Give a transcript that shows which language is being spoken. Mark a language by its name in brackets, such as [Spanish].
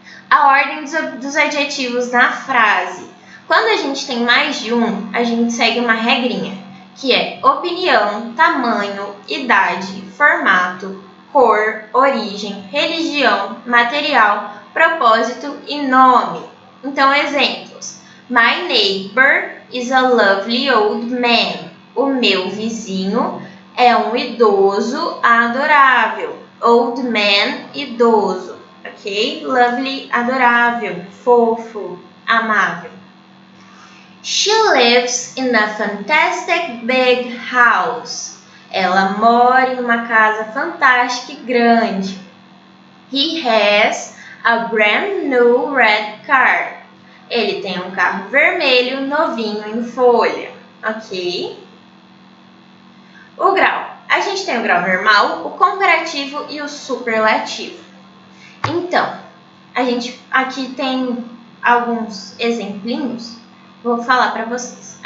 [Portuguese] A ordem dos adjetivos na frase. Quando a gente tem mais de um, a gente segue uma regrinha, que é opinião, tamanho, idade, formato, cor, origem, religião, material, propósito e nome. Então, exemplos. [English] My neighbor is a lovely old man. [Portuguese] O meu vizinho é um idoso adorável. Old man, idoso. Ok? Lovely, adorável, fofo, amável. [English] She lives in a fantastic big house. [Portuguese] Ela mora em uma casa fantástica e grande. [English] He has a brand new red car. [Portuguese] Ele tem um carro vermelho novinho em folha. Ok? O grau. A gente tem o grau normal, o comparativo e o superlativo. Então, a gente aqui tem alguns exemplinhos, vou falar para vocês.